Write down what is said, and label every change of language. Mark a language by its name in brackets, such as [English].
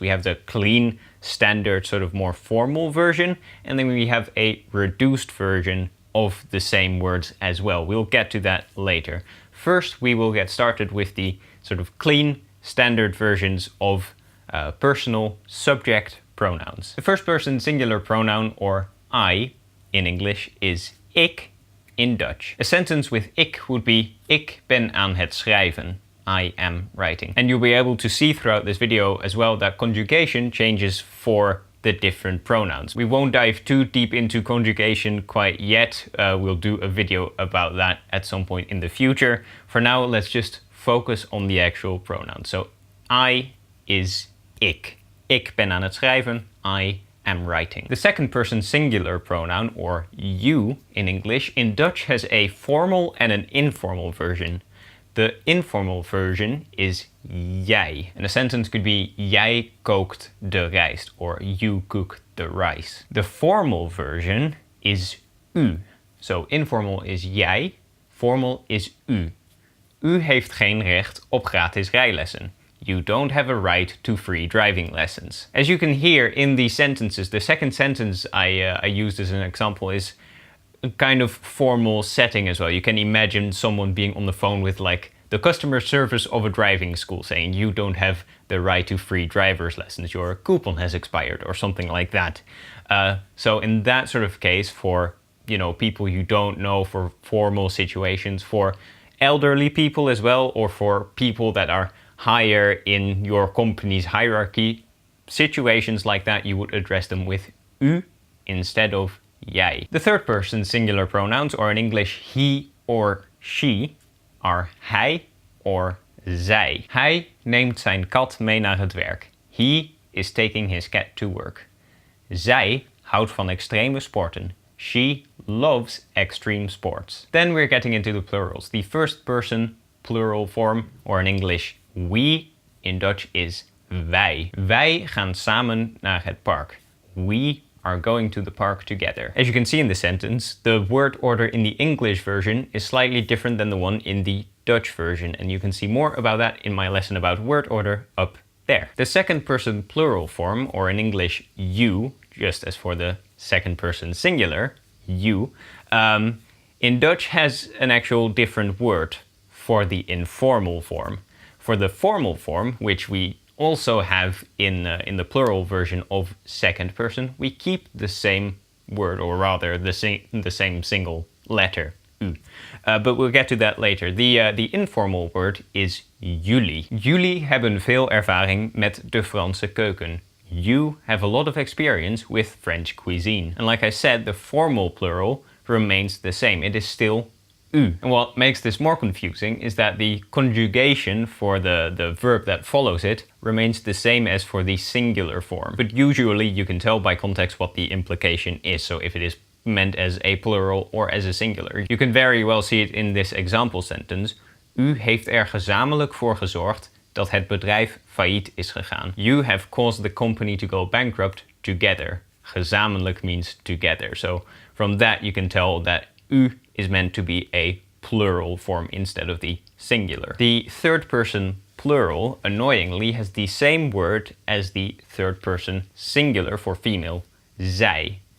[English] We have the clean, standard, sort of more formal version, and then we have a reduced version of the same words as well. We'll get to that later. First we will get started with the sort of clean, standard versions of personal subject pronouns. The first person singular pronoun, or I in English, is ik in Dutch. A sentence with ik would be [Dutch] ik ben aan het schrijven. [English] I am writing. And you'll be able to see throughout this video as well that conjugation changes for the different pronouns. We won't dive too deep into conjugation quite yet. We'll do a video about that at some point in the future. For now, let's just focus on the actual pronoun. So I is ik. [Dutch] Ik ben aan het schrijven. [English] I am writing. The second person singular pronoun, or you in English, in Dutch has a formal and an informal version. The informal version is jij. And a sentence could be [Dutch] jij kookt de rijst, [English] or you cook the rice. The formal version is u. So informal is jij, formal is u. [Dutch] U heeft geen recht op gratis rijlessen. [English] You don't have a right to free driving lessons. As you can hear in these sentences, the second sentence I used as an example is a kind of formal setting as well. You can imagine someone being on the phone with like the customer service of a driving school saying you don't have the right to free driver's lessons, your coupon has expired or something like that. So in that sort of case, for people you don't know, for formal situations, for elderly people as well, or for people that are higher in your company's hierarchy, situations like that, you would address them with u instead of jij. The third person singular pronouns, or in English he or she, are hij or zij. [Dutch] Hij neemt zijn kat mee naar het werk. [English] He is taking his cat to work. [Dutch] Zij houdt van extreme sporten. [English] She loves extreme sports. Then we're getting into the plurals. The first person plural form, or in English we, in Dutch is wij. [Dutch] Wij gaan samen naar het park. [English] We are going to the park together. As you can see in the sentence, the word order in the English version is slightly different than the one in the Dutch version, and you can see more about that in my lesson about word order up there. The second person plural form, or in English you, just as for the second person singular, you, in Dutch has an actual different word for the informal form. For the formal form, which we also have in the plural version of second person, we keep the same word, or rather the same single letter, u. But we'll get to that later. The informal word is jullie. [Dutch] Jullie hebben veel ervaring met de Franse keuken. [English] You have a lot of experience with French cuisine. And like I said, the formal plural remains the same. It is still u. And what makes this more confusing is that the conjugation for the verb that follows it remains the same as for the singular form. But usually you can tell by context what the implication is, so if it is meant as a plural or as a singular. You can very well see it in this example sentence. [Dutch] U heeft er gezamenlijk voor gezorgd dat het bedrijf failliet is gegaan. [English] You have caused the company to go bankrupt together. Gezamenlijk means together. So from that you can tell that u is meant to be a plural form instead of the singular. The third person plural, annoyingly, has the same word as the third person singular for female, zij.